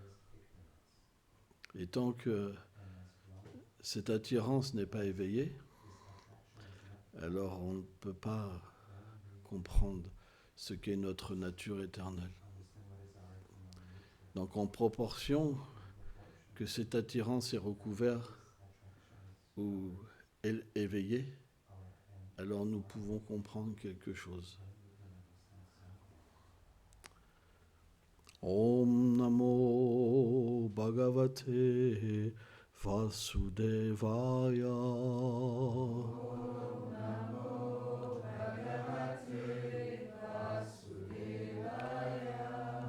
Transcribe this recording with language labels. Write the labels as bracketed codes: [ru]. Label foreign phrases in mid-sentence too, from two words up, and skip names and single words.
[fr] Et tant que cette attirance n'est pas éveillée, alors on ne peut pas comprendre ce qu'est notre nature éternelle. Donc en proportion que cette attirance est recouverte ou est éveillée, alors nous pouvons comprendre quelque chose. [sa] Om Namo Bhagavate Vasudevaya. Om Namo Bhagavate Vasudevaya.